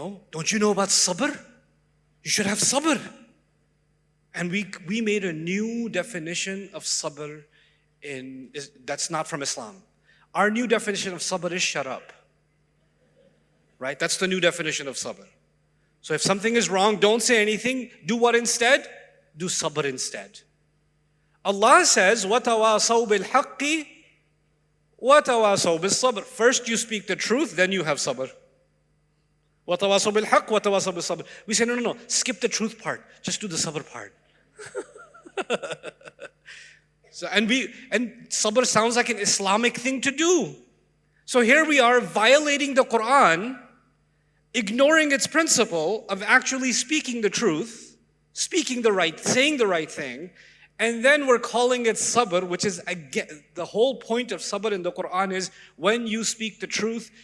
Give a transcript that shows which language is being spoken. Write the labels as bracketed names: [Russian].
[English] Don't you know about sabr? You should have sabr. And we made a new definition of sabr that's not from Islam. Our new definition of sabr is shut up. Right? That's the new definition of sabr. So if something is wrong, don't say anything. Do what instead? Do sabr instead. Allah says, [Arabic] وَتَوَاصَوْا بِالْحَقِّ وَتَوَاصَوْا بِالصَّبْرِ. [English] First you speak the truth, then you have sabr. [Arabic] وَتَوَاصَوْا بِالْحَقِّ وَتَوَاصَوْا بِالصَّبْرِ. [English] We say, no. Skip the truth part. Just do the sabr part. And sabr sounds like an Islamic thing to do. So here we are violating the Qur'an, ignoring its principle of actually speaking the truth, saying the right thing, and then we're calling it sabr, which is, again, the whole point of sabr in the Qur'an is when you speak the truth,